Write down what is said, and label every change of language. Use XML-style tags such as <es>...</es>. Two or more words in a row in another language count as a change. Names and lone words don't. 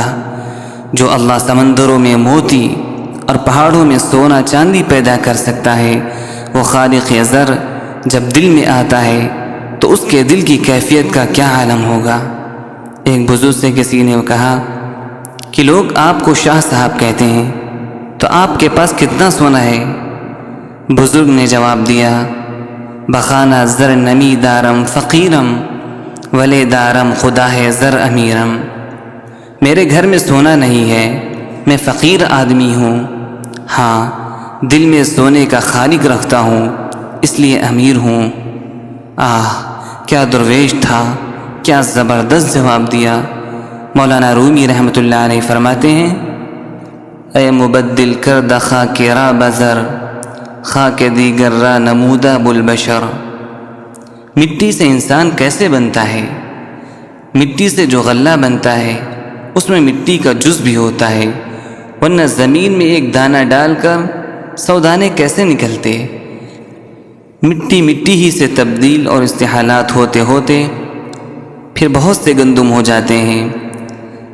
<ur>جو اللہ سمندروں میں موتی اور پہاڑوں میں سونا چاندی پیدا کر سکتا ہے، وہ خالق زر جب دل میں آتا ہے تو اس کے دل کی کیفیت کا کیا عالم ہوگا۔ ایک بزرگ سے کسی نے کہا کہ لوگ آپ کو شاہ صاحب کہتے ہیں، تو آپ کے پاس کتنا سونا ہے؟ بزرگ نے جواب دیا،</ur> <fa>بخانہ زر نمی دارم فقیرم، ولے دارم خدا ہے زر امیرم۔</fa> <ur>میرے گھر میں سونا نہیں ہے، میں فقیر آدمی ہوں، ہاں دل میں سونے کا خالق رکھتا ہوں، اس لیے امیر ہوں۔ کیا درویش تھا، کیا زبردست جواب دیا۔ مولانا رومی رحمۃ اللہ علیہ فرماتے ہیں،</ur> <fa>اے مبدل کرد خاک را بزر، خاک دیگر را نمودہ بالبشر۔</fa> <ur>مٹی سے انسان کیسے بنتا ہے؟ مٹی سے جو غلہ بنتا ہے اس میں مٹی کا جز بھی ہوتا ہے، ورنہ زمین میں ایک دانہ ڈال کر 100 دانے کیسے نکلتے؟ مٹی مٹی ہی سے تبدیل اور استحالات ہوتے ہوتے پھر بہت سے گندم ہو جاتے ہیں۔</ur>